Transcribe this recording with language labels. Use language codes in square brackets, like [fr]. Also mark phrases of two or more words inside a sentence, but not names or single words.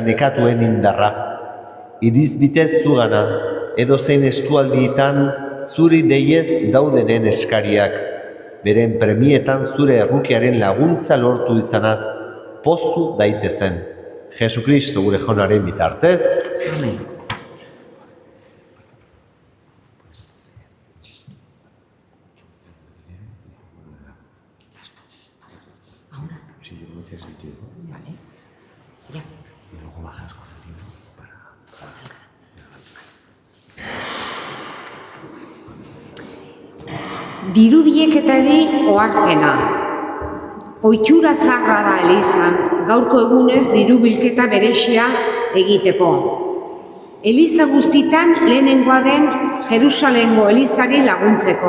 [eu] nekatuen indarra, iriz bitez zugana, edozein eskualdietan zuri deiez daudenen eskariak, beren premietan zure errukiaren laguntza lortu izanaz, pozu daitezen. Jesukristo gure Jaunaren bitartez. Amen. [es] Si yo no tiene sentido. Vale. Ya. Y luego bajas con el libro para... [eu] Diru bileketari oharpena. Ohitura zaharra da Elizan, gaurko egunez diru bilketa berexia egiteko. Eliza guztitan lehenengoa den Jerusalengo Elizari laguntzeko.